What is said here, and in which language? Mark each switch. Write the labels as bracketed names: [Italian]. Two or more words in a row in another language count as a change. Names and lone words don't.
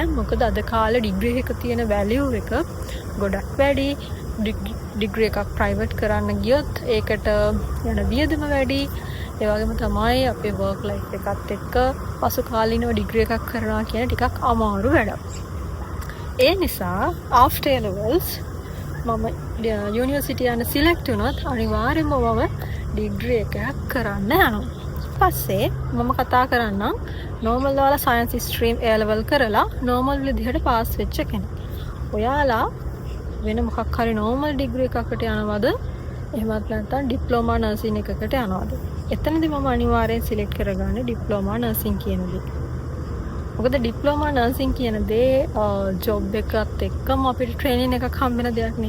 [Sinhala] මොකද අද කාලේ ඩිග්‍රී එක තියෙන වැලියු එක ගොඩක් වැඩි. ඩිග්‍රී එකක් ප්‍රයිවට් කරන්න ගියොත් ඒකට යන වියදම වැඩි. ඒ වගේම තමයි අපේ [English] work life [Sinhala] එකත් එක්ක පසු කාලිනව ඩිග්‍රී එකක් කරනවා කියන ටිකක් අමාරු වැඩක්. ඒ නිසා [English] after A levels [Sinhala] මම යුනිවර්සිටි යන සිලෙක්ට් වුණොත් අනිවාර්යයෙන්ම මම ඩිග්‍රී එකක් කරන්න යනවා. පස්සේ මම කතා කරන්නම් normal වල [English] science stream A level [Sinhala] කරලා normal විදිහට පාස් වෙච්ච කෙනෙක්. ඔයාලා වෙන මොකක් හරි normal degree එකකට යනවද? එහෙමත් නැත්නම් [English] diploma nursing [Sinhala] එකකට යනවද? එතනදී මම අනිවාර්යෙන් select කරගන්නේ [English] diploma nursing [Sinhala] කියන දේ. මොකද [English] diploma nursing [Sinhala] කියන දේ job එකත් එක්කම අපිට training එකක් හම්බ වෙන දෙයක් නේ.